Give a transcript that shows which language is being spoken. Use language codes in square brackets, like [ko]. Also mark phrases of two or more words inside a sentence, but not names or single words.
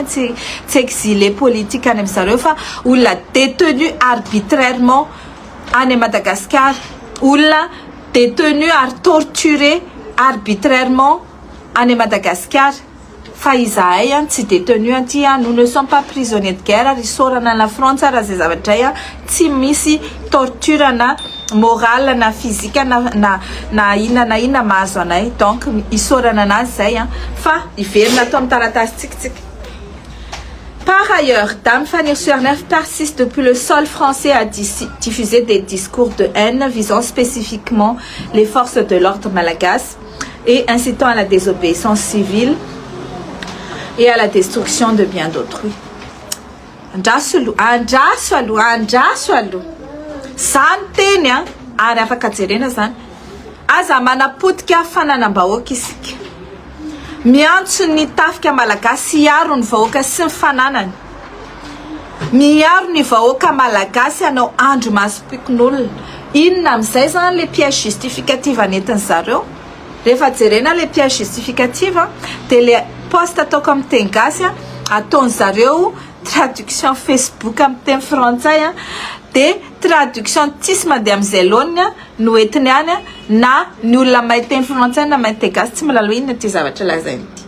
[mg] tsy [fr] exilé politique [mg] any amin'ny zareo fa olona [fr] détenu arbitrairement [mg] any Madagascar olona détenu ary [fr] torturé arbitrairement [mg] any Madagascar fa izahay tsy détenu anty [fr] nous ne sommes pas prisonniers de guerre [mg] ary sorana la France raha zay zavatra tsy misy torture na morale na physique na ina mahazo anay donc isorana anazy zay fa iverina ato amin'ny taratasy tsikitsika. [fr] Par ailleurs, Dame Fanirchou persiste depuis le sol français à diffuser des discours de haine visant spécifiquement les forces de l'ordre malagasy et incitant à la désobéissance civile et à la destruction de biens d'autrui. [mg] Andraso aloha zany teny ary afaka jerena zany aza manapotika fananam-bahoaka isika miantso ny tafika malagasy hiaro ny vahoaka sy ny fananany miaro ny vahoaka malagasy anao andro masom-pikon'olona inona amin'izay zany [fr] le pièce justificative [mg] anentiny zareo rehefa jerena [fr] le pièce justificative [mg] dia le poste ataoko amin'ny teny gasy ataony zareo traduction Facebook amin'ny teny frantsay dia traduction tsisy mandeha amin'izay loany no entiny any na ny olona mahay teny frantsay na mahay teny gasy tsy malalo inona ty zavatra lazainy